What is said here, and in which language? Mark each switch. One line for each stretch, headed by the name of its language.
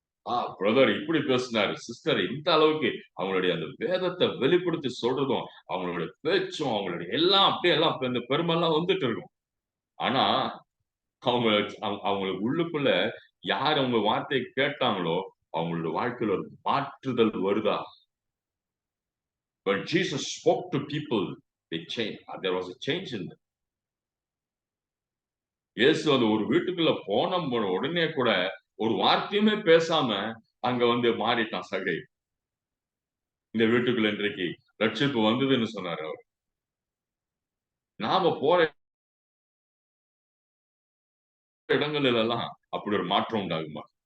Tamil: Brother இப்படி பேசினாரு. Sister இந்த அளவுக்கு அவங்களுடைய அந்த வேதத்த வெளிப்படுத்தி சொல்றதும், அவங்களுடைய பேச்சும், அவங்களுடைய எல்லாம் அப்படியே எல்லாம் இந்த பெருமைலாம் வந்துட்டு இருக்கும். ஆனா, அவங்க அவங்களுக்கு உள்ளுக்குள்ள யார் அவங்க வார்த்தைய கேட்டாங்களோ, அவங்களோட வாழ்க்கையில ஒரு மாற்றுதல் வருதா?
English: When Jesus spoke to people, they changed. There was a change in them.
Tamil: இயேசு அந்த ஒரு வீட்டுக்குள்ள போன உடனே கூட ஒரு வார்த்தையுமே பேசாம அங்க வந்து மாறிட்டான் சகை. இந்த வீட்டுக்குள்ள இன்றைக்கு ரட்சிப்பு வந்ததுன்னு சொன்னாரு அவர். நாம போற இடங்களில் எல்லாம் அப்படி ஒரு மாற்றம் உண்டாகுமா?